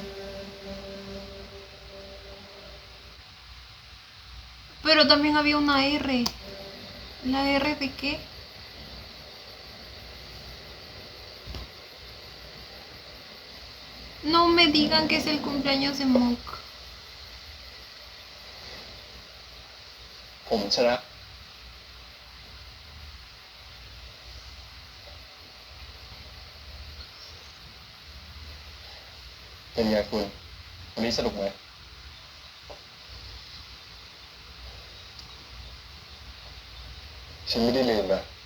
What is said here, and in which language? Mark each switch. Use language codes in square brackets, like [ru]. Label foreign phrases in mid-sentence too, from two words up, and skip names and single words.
[es] Pero también había una R. ¿La R de qué? No me digan que es el cumpleaños de Mook. [th] ผมชนะ เป็นไงคุณ วันนี้สนุกไหม ฉันไม่ได้ลืมนะ